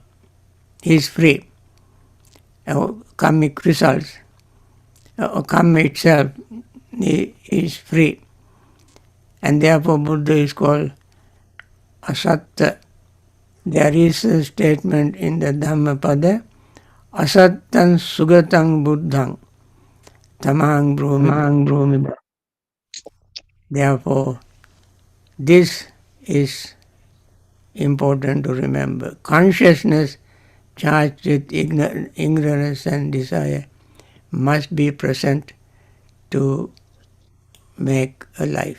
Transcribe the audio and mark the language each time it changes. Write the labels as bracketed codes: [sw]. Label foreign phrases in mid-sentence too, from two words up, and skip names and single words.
[en] He is free. Karmic results. Karma itself is free. And therefore Buddha is called asatta. There is a statement in the Dhammapada, [pi] asattan sugatang buddhang tamang brahmi. [en] Therefore, this is important to remember. Consciousness charged with ignorance and desire must be present to make a life.